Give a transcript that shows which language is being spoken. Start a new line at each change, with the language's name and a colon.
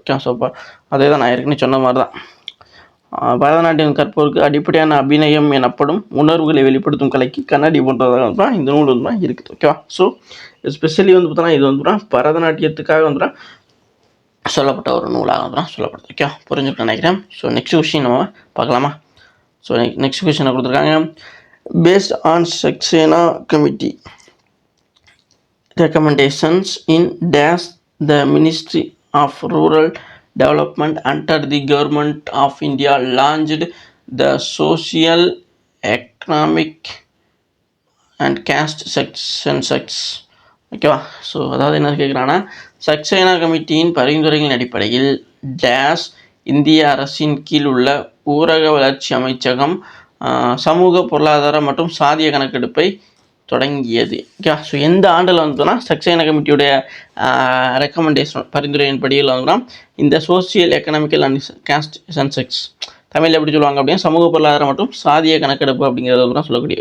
Tamil: Okay, so அதே தான் நான் ஏற்கனவே சொன்ன மாதிரி தான் பரதநாட்டியம் கற்போருக்கு அடிப்படையான அபிநயம் எனப்படும் உணர்வுகளை வெளிப்படுத்தும் கலைக்கு கண்ணாடி போன்றதாக தான் இந்த நூல் வந்து இருக்குது. ஓகேவா. ஸோ எஸ்பெஷலி வந்து பார்த்தோன்னா இது வந்து பரதநாட்டியத்துக்காக வந்து சொல்லப்பட்ட ஒரு நூலாக வந்து சொல்லப்படுது. ஓகே, புரிஞ்சுட்டு நினைக்கிறேன். ஸோ நெக்ஸ்ட் கொஸ்டின் நம்ம பார்க்கலாமா. ஸோ நெக்ஸ்ட் கொஸ்டினை கொடுத்துருக்காங்க.
English: based on Saxena Committee recommendations in dash the Ministry of Rural Development under the Government of India launched the Social Economic and Caste Census.
Tamil: ஓகேவா? ஸோ அதாவது என்ன கேட்குறாங்கன்னா, சக்சேனா கமிட்டியின் பரிந்துரைகளின் அடிப்படையில் டேஸ் இந்திய அரசின் கீழ் உள்ள ஊரக வளர்ச்சி அமைச்சகம் சமூக பொருளாதார மற்றும் சாதிய கணக்கெடுப்பை தொடங்கியது. ஓகே, ஸோ எந்த ஆண்டில் வந்துன்னா சக்சேனா கமிட்டியுடைய ரெக்கமெண்டேஷன் பரிந்துரையின் படியில் வந்துன்னா இந்த social economical and cost Sensex தமிழில் எப்படி சொல்லுவாங்க அப்படின்னா சமூக பொருளாதாரம் மற்றும் சாதிய கணக்கெடுப்பு அப்படிங்கிறத தான் சொல்லக்கூடிய.